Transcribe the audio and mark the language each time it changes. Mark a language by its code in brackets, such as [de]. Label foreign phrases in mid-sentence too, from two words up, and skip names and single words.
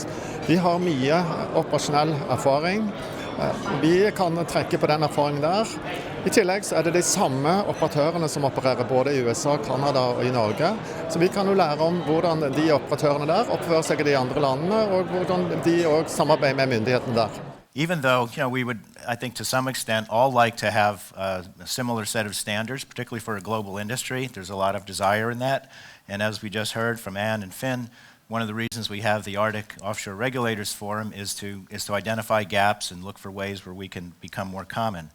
[no] De har mye operasjonell erfaring. Vi kan trekke på den erfaringen der. I tillegg så det de samme operatørene som opererer både i USA, Kanada og i Norge. Så vi kan jo lære om hvordan de operatørene der oppfører seg i de andre landene, og hvordan de også samarbeider med myndighetene der. [en] Even though, we would, I think to some extent, all like to have a similar set of standards, particularly for a global industry. There's a lot of desire in that. And as we just heard from Anne and Finn, one of the reasons we have the Arctic Offshore Regulators Forum is to identify gaps and look for ways where we can become more common.